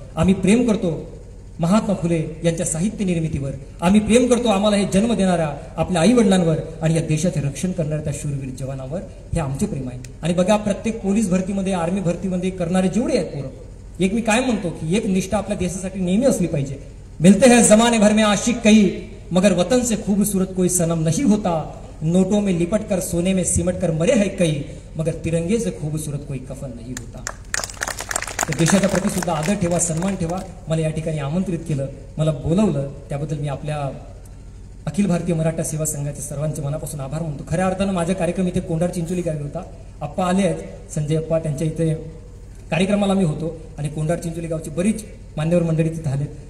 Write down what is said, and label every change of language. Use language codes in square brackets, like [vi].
[mr] आम्ही प्रेम करतो महात्मा फुले यांच्या साहित्य निर्मितीवर. आम्ही प्रेम करतो आम्हाला हे जन्म देणाऱ्या आपल्या आई वडिलांवर आणि या देशाचे रक्षण करणाऱ्या त्या शूरवीर जवानावर. हे आमचे प्रेम आहे. आणि बघा, प्रत्येक पोलीस भरतीमध्ये, आर्मी भरतीमध्ये करणारे जेवढे आहेत पोरं, एक मी काय म्हणतो की एक निष्ठा आपल्या देशासाठी नेहमी असली पाहिजे. [hi] मिलते हैं जमाने भर में आशिक कई, मगर वतन से खूबसूरत कोई सनम नहीं होता. नोटों में लिपट कर सोने में सिमट कर मरे है कई, मगर तिरंगे से खूबसूरत कोई कफन नहीं होता. [mr] तर देशाच्या प्रती सुद्धा आदर ठेवा, सन्मान ठेवा. मला या ठिकाणी आमंत्रित केलं, मला बोलवलं, त्याबद्दल मी आपल्या अखिल भारतीय मराठा सेवा संघाचे सर्वांचे मनापासून आभार मानतो. खऱ्या अर्थानं माझा कार्यक्रम इथे कोंढार चिंचोली गावी होता. आप्पा आले आहेत, संजय अप्पा, त्यांच्या इथे कार्यक्रमाला मी होतो आणि कोंढार चिंचोली गावची बरीच मान्यवर मंडळी तिथे आलेत.